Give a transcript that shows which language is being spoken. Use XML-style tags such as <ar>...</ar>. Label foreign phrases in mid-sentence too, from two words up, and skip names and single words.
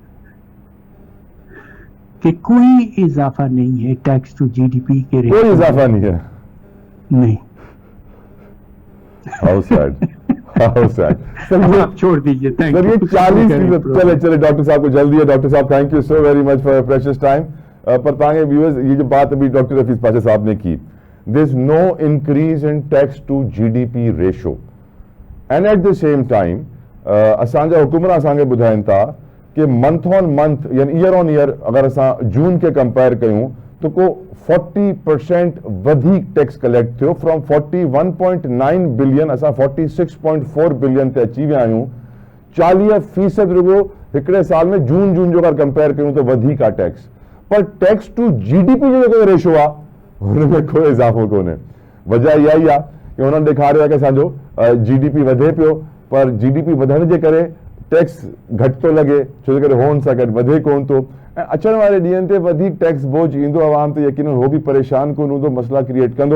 <ur>کہ کوئی اضافہ نہیں ہے</ur> <en>tax to GDP</en> <ur>کے ریٹ کوئی میں. اضافہ نہیں ہے. نہیں.</ur> <en>how sad, how sad. sir</en> <ur>آپ چھوڑ دیجیے. थैंक سر یہ</ur> <en>you. 40%.</en> <ur>چلے چلے ڈاکٹر صاحب کو جلدی ہے.</ur> <en>डॉक्टर साहब thank you so very much for precious time. पर तांगे व्यूअर्स,</en> <ur>یہ جو بات ابھی ڈاکٹر حفیظ پاشا صاحب نے کی,</ur> <en>there is no increase in tax to GDP ratio, and at the same time</en> <sd>असांजा हुकुमरां असांखे ॿुधाइनि था कि</sd> <en>month on month यानी year on year</en> <sd>अगर असां जून के</sd> <en>कंपेयर</en> <sd>कयूं तो को 40% वधीक</sd> <en>tax collect थियो. from 41.9 billion</en> <sd>असां 46.4 बिलियन ते अची विया आहियूं. 40% रुगो हिकिड़े साल में जून जो अगर कंपेयर कयूं तो वधीक आहे टैक्स. पर</sd> <en>tax to GDP</en> <sd>जो जेको रेशो आहे हुनमें कोई इज़ाफ़ो कोन्हे. वजह इहा ई आहे कि हुननि ॾेखारियो आहे कि असांजो जीडीपी वधे पियो, पर जीडीपी वधण जे करे टैक्स घटि थो लॻे, छो जे करे हुन सां गॾु वधे कोन थो. ऐं अचण वारे ॾींहंनि ते वधीक टैक्स बोझ ईंदो आवाम ते, यकीनन हो बि परेशान कोन हूंदो, मसला क्रिएट कंदो.</sd>